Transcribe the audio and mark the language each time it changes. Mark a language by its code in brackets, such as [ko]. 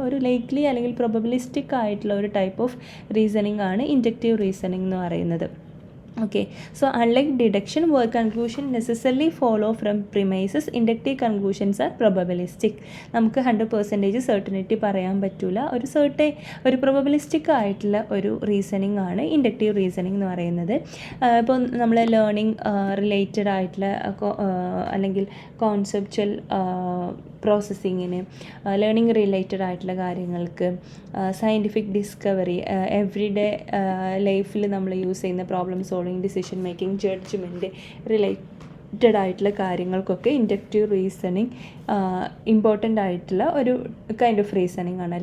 [ml] ഒരു ലൈക്ലി അല്ലെങ്കിൽ പ്രോബബിലിസ്റ്റിക് ആയിട്ടുള്ള ഒരു ടൈപ്പ് ഓഫ് റീസണിങ് ആണ് ഇൻഡക്റ്റീവ് റീസണിങ് എന്ന് പറയുന്നത്. [en] Okay, so unlike deduction where conclusion necessarily follow from premises, inductive conclusions are probabilistic. [ml] നമുക്ക് 100% certainty പറയാൻ പറ്റില്ല. ഒരു probabilistic ആയിട്ടുള്ള ഒരു റീസണിങ് ആണ് ഇൻഡക്റ്റീവ് റീസണിങ് എന്ന് പറയുന്നത്. ഇപ്പോൾ നമ്മൾ ലേണിംഗ് റിലേറ്റഡ് ആയിട്ടുള്ള അല്ലെങ്കിൽ കോൺസെപ്ച്വൽ പ്രോസസ്സിങ്ങിന്, ലേണിംഗ് റിലേറ്റഡ് ആയിട്ടുള്ള കാര്യങ്ങൾക്ക്, സയൻറ്റിഫിക് ഡിസ്കവറി, എവ്രിഡേ ലൈഫിൽ നമ്മൾ യൂസ് ചെയ്യുന്ന problem solving, decision making, judgement related ആയിട്ടുള്ള കാര്യങ്ങൾക്കൊക്കെ ഇൻഡക്റ്റീവ് റീസണിങ് ഇമ്പോർട്ടൻ്റ് ആയിട്ടുള്ള ഒരു കൈൻഡ് ഓഫ് റീസണിങ് ആണ്.